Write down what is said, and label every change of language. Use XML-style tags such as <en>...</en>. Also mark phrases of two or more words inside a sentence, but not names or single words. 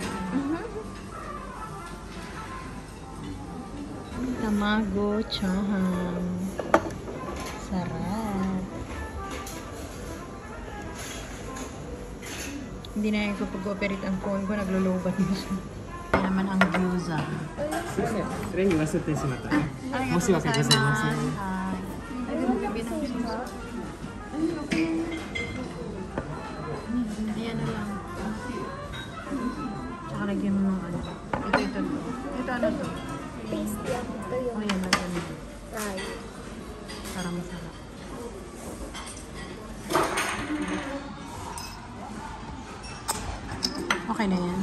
<tl>Tamago chahan. Sarap. Hindi na yung kapag-operate ang phone ko, naglulubat mo siya. Yan naman ang gyoza.</tl> <ja>すいません、それに忘れてしまった。申し訳ございません。</ja> <tl>Ayan na lang. Tsaka lagyan mo ng ano. Ito. Ito ano to? Taste yan. Ito yung Oh, yan. Lagyan mo. fry. Para masarap. Okay na yan.</tl>